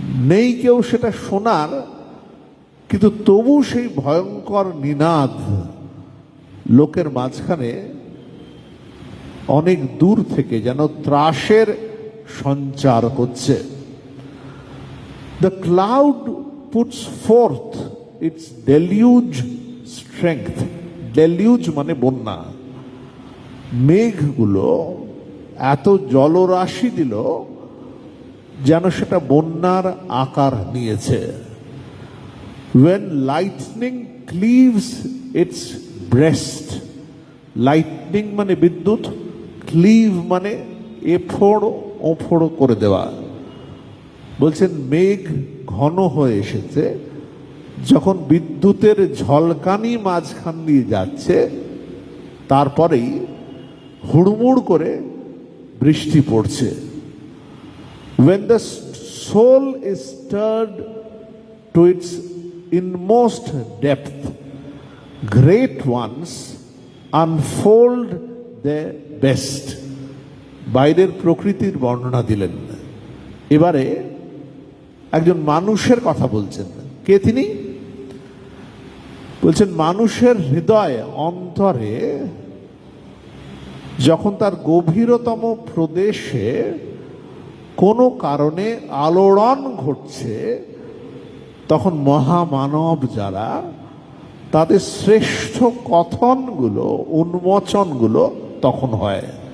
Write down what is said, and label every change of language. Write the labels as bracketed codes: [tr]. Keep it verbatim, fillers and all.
[bn] নেই কেউ সেটা শোনার, কিন্তু তবু সেই ভয়ঙ্কর নিনাদ লোকের মাঝখানে অনেক দূর থেকে যেন ত্রাসের সঞ্চার করছে। [en] The cloud puts forth its deluge strength. [bn] Deluge মানে বন্যা। মেঘগুলো এত জলরাশি দিল যেন সেটা বন্যার আকার নিয়েছে। [en] When lightning cleaves its breast, lightning [bn] মানে বিদ্যুৎ, [en] cleave [bn] মানে এফোড় ওফোড় করে দেওয়া। বলছেন মেঘ ঘন হয়ে এসেছে, যখন বিদ্যুতের ঝলকানি মাঝখান দিয়ে যাচ্ছে তারপরেই হুড়মুড় করে বৃষ্টি পড়ছে। [en] When the soul is stirred to its inmost depth, great ones unfold their best. [bn] বাইরের প্রকৃতির বর্ণনা দিলেন, এবারে একজন মানুষের কথা বলছেন। কে তিনি? বলছেন মানুষের হৃদয় অন্তরে যখন তার গভীরতম প্রদেশে কোনো কারণে আলোড়ন ঘটছে, তখন মহামানব যারা তাদের শ্রেষ্ঠ কথনগুলো উন্মোচনগুলো তখন হয়।